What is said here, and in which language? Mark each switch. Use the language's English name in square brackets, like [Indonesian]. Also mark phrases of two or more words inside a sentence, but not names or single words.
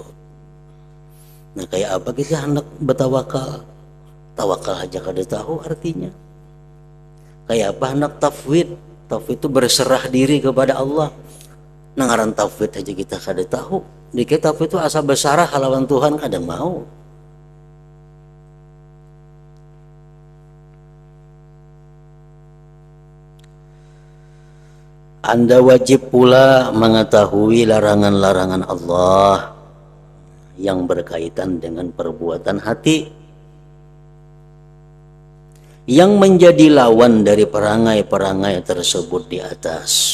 [Banjar] Nah kayak apa kita hendak bertawakal? Tawakal aja kada tahu artinya. Kayak apa hendak tafwid? Tafwid itu berserah diri kepada Allah. Nah ngaran tafwid aja kita kada tahu. Dikit tafwid itu asa besarah halawan Tuhan kada mau. [Indonesian] Anda wajib pula mengetahui larangan-larangan Allah yang berkaitan dengan perbuatan hati, yang menjadi lawan dari perangai-perangai tersebut di atas.